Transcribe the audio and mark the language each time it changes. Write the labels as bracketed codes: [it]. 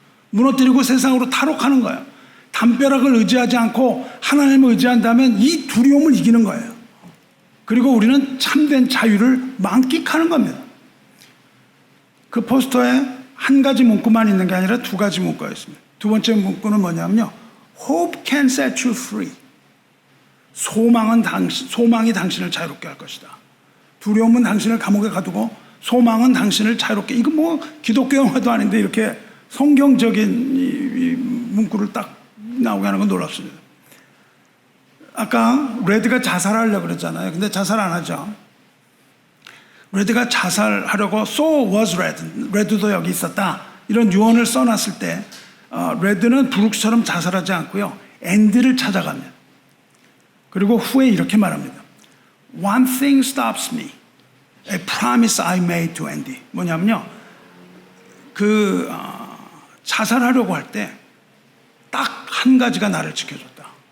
[ko] 무너뜨리고 세상으로 탈옥하는 거예요. 담벼락을 의지하지 않고 하나님을 의지한다면 이 두려움을 이기는 거예요. 그리고 우리는 참된 자유를 만끽하는 겁니다. 그 포스터에 한 가지 문구만 있는 게 아니라 두 가지 문구가 있습니다. 두 번째 문구는 뭐냐면요, [en] Hope can set you free. [ko] 소망이 당신을 자유롭게 할 것이다. 두려움은 당신을 감옥에 가두고 소망은 당신을 자유롭게. 이거 뭐 기독교 영화도 아닌데 이렇게 성경적인 이 문구를 딱 나오게 하는 건 놀랍습니다. 아까 레드가 자살하려고 그랬잖아요. 근데 자살 안 하죠. 레드가 자살하려고 [en] So was Red. [ko] 레드도 여기 있었다. 이런 유언을 써놨을 때 레드는 브룩스처럼 자살하지 않고요, 앤디를 찾아갑니다. 그리고 후에 이렇게 말합니다. [en] One thing stops me. A promise I made to Andy. [ko] 뭐냐면요, 자살하려고 할 때 딱 한 가지가 나를 지켜줬다.